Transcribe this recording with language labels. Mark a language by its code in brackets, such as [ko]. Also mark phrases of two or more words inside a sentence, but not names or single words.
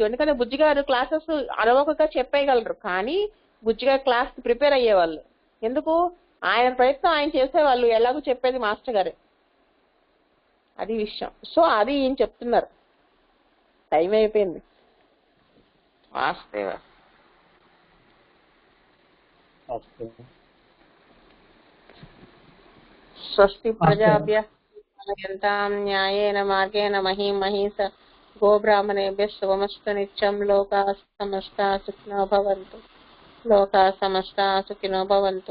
[te] ఎందుకంటే బుజ్జి గారు క్లాసెస్ అలవకగా చెప్పేయగలరు, కానీ బుజ్జి గారు క్లాస్ ప్రిపేర్ అయ్యేవాళ్ళు. ఎందుకు? ఆయన ప్రయత్నం ఆయన చేసేవాళ్ళు, ఎలాగో చెప్పేది మాస్టర్ గారే, అది విషయం. సో అది ఈయన చెప్తున్నారు. టైం అయిపోయింది. [sa] వాస్తవ స్వస్తి ప్రజాభ్య న్యాయేన మార్గేణ మహీం మహీష గోబ్రాహ్మణేభ్యः శుభమస్తు నిత్యం. లోకాః సమస్తాః సుఖినో భవంతు. లోకాః సమస్తాః సుఖినో భవంతు.